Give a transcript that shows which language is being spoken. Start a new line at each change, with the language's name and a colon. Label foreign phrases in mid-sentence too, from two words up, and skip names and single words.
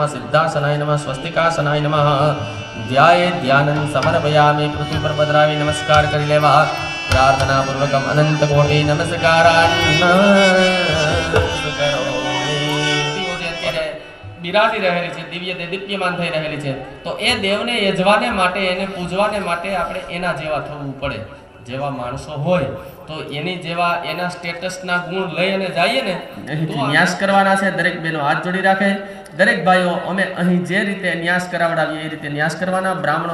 Sanskrit: सिद्धासनाय नमः स्वस्तिकासनाय नमः ध्याये ध्यानं समर्पयामि
Gujarati: પૃથ્વી પર પધરાવી નમસ્કાર કરી લેવા
Sanskrit: प्रार्थना पूर्वकम अनंत कोटि नमस्कारान्
Gujarati: બિરાજી રહેલી છે દિવ્ય દીપ્યમાન થઈ રહેલી છે તો એ દેવને યજવાને માટે એને પૂજવાને માટે આપણે એના જેવા થવું પડે જેવા માણસો હોય તો એની જેવા એના સ્ટેટસના ગુણ લઈ અને જઈએ ને તો ન્યાસ કરવાના છે દરેક બહેનો હાથ જોડી રાખે દરેક ભાઈઓ અમે અહીં જે રીતે ન્યાસ કરાવડાવીએ એ રીતે ન્યાસ કરવાના બ્રાહ્મણો